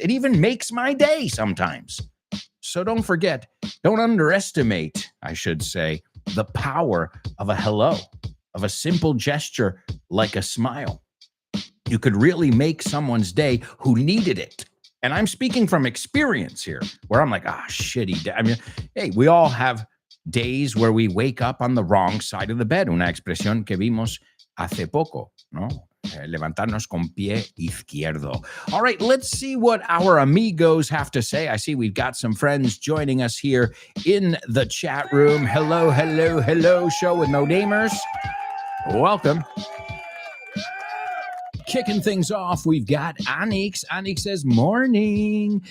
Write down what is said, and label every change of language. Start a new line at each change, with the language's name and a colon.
English: It even makes my day sometimes. So don't forget, don't underestimate, I should say, the power of a hello, of a simple gesture like a smile. You could really make someone's day who needed it. And I'm speaking from experience here, where I'm like, shitty day. I mean, hey, we all have days where we wake up on the wrong side of the bed.
Spanish: Una expresión que vimos hace poco, ¿no? Levantarnos con pie izquierdo.
English: All right, let's see what our amigos have to say. I see we've got some friends joining us here in the chat room. Hello, hello, hello, show with no namers. Welcome. Kicking things off, we've got Anix. Anix says, morning.